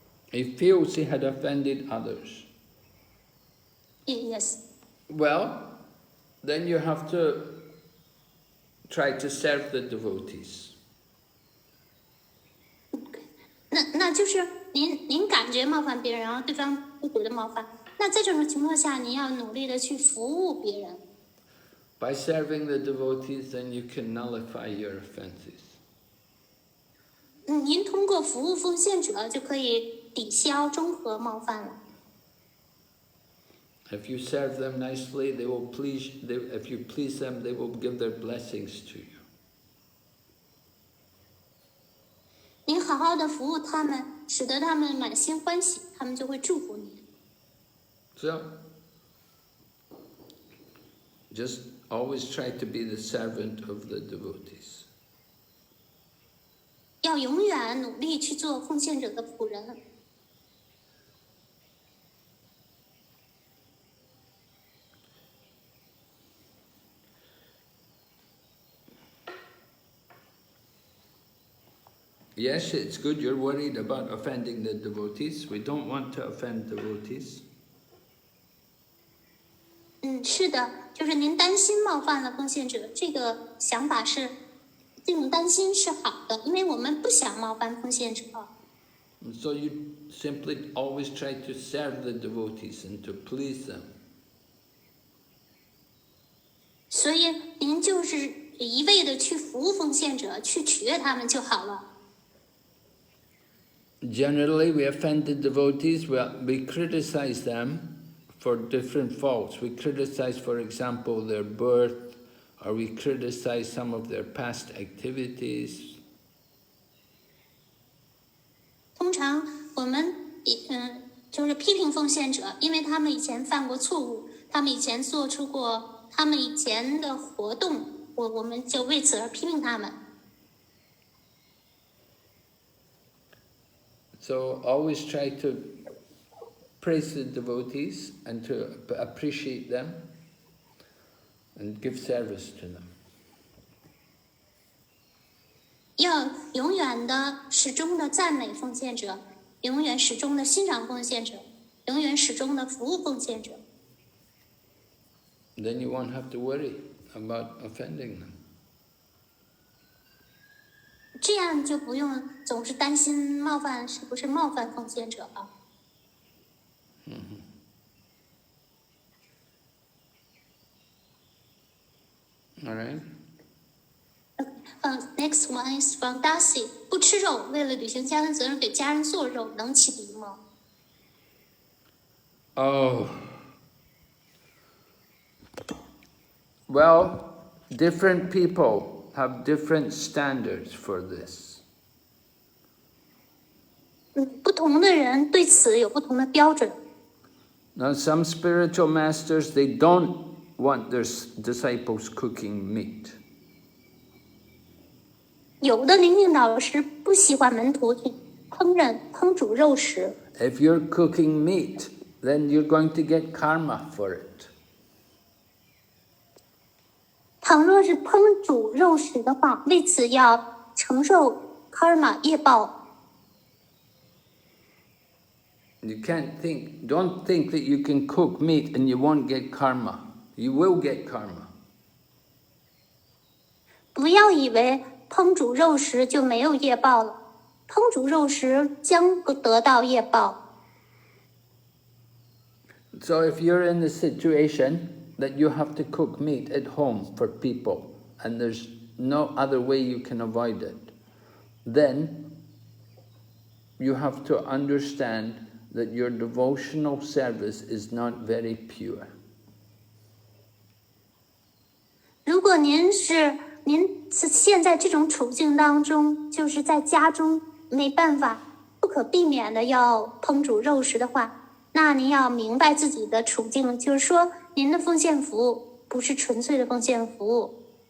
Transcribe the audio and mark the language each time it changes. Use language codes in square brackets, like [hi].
[en] He feels he had offended others. Yes. Well, then you have to try to serve the devotees. [zh] 那就是您感觉冒犯别人，然后对方不觉得冒犯。那在这种情况下，您要努力的去服务别人。 [en] By serving the devotees, then you can nullify your offenses. [zh] 您通过服务奉献者就可以抵消中和冒犯了。 [en] If you serve them nicely, they will please. If you please them, they will give their blessings to you. [zh] 您好好的服务他们，使得他们满心欢喜，他们就会祝福你。 [en] So, just always try to be the servant of the devotees. [zh] 要永远努力去做奉献者的仆人。 [en] Yes, it's good you're worried about offending the devotees. We don't want to offend devotees. [zh] 是的，就是您担心冒犯了奉献者，这个想法是，这种担心是好的，因为我们不想冒犯奉献者。 [en] And so you simply always try to serve the devotees and to please them. [zh] 所以您就是一味的去服务奉献者，去取悦他们就好了。 [en] Generally, we offend the devotees. We criticize them for different faults. We criticize, for example, their birth, or we criticize some of their past activities. [zh] 通常我们就是批评奉献者，因为他们以前犯过错误，他们以前做出过他们以前的活动，我们就为此而批评他们。 [en] So always try to praise the devotees and to appreciate them and give service to them. [zh] 要永远的、始终的赞美奉献者，永远始终的欣赏奉献者，永远始终的服务奉献者。 [en] Then you won't have to worry about offending them. [zh] 这样就不用总是担心冒犯是不是冒犯奉献者了。 [en] All right. Next one is from Darcy. [zh] 不吃肉，为了履行家庭责任，给家人做肉，能启迪吗？ [en] Oh. Well, different people have different standards for this. [zh] 不同的人对此有不同的标准。 [en] Now, some spiritual masters, they don't want their disciples cooking meat. [zh] 有的灵性导师不喜欢门徒去烹煮肉食。 [en] If you're cooking meat, then you're going to get karma for it. [zh] 倘若是烹煮肉食的话，为此要承受 karma 业报。 [en] You don't think that you can cook meat and you won't get karma. You will get karma. [zh] 不要以为烹煮肉食就没有业报了，烹煮肉食将得到业报。 [en] So if you're in the situation that you have to cook meat at home for people and there's no other way you can avoid it, then you have to understand that your devotional service is not very pure. [zh] 如果您是现在这种处境当中，就是在家中没办法、不可避免的要烹煮肉食的话，那您要明白自己的处境，就是说您的奉献服务不是纯粹的奉献服务。